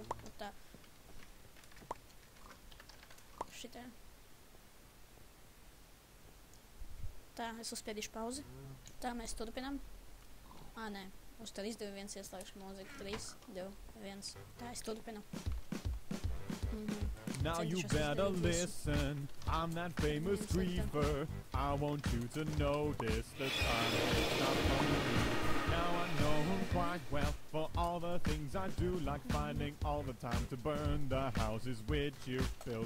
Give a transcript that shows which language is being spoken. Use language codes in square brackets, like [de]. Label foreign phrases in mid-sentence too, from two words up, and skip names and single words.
[lv] Tā. Šitā. Tā, es uzspiedīšu pauzi. Tā, mēs turpinām. Nē. Uz tā 3, 2, 1 ieslēgšu mūziku. 3, 2, 1. Tā, es turpinu. [en] Now you better listen, I'm that famous griefer. I want you to notice the time is not lonely. Now I know him quite well for all the things I do, like finding all the time to burn the houses which you've built.